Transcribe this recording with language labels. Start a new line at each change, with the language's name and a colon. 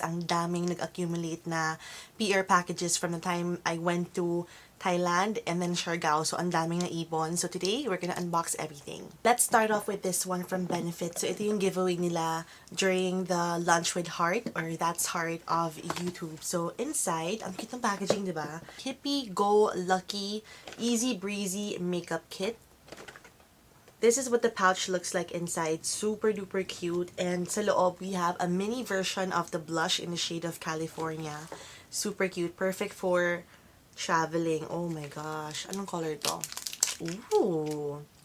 Filipino: Ang daming nag-accumulate na
English: PR packages from the time I went to Thailand and then Siargao. So
Filipino: ang daming naipon.
English: So today, we're gonna unbox everything. Let's start off with this one from Benefit. So
Filipino: ito yung giveaway nila
English: during the Lunch with Heart or That's Heart of YouTube. So inside,
Filipino: ang cute ng packaging, diba?
English: Hippie Go Lucky Easy Breezy Makeup Kit. This is what the pouch looks like inside. Super duper cute. And
Filipino: sa loob,
English: we have a mini version of the blush in the shade of California. Super cute. Perfect for traveling. Oh my gosh.
Filipino: Anong color to?
English: Ooh.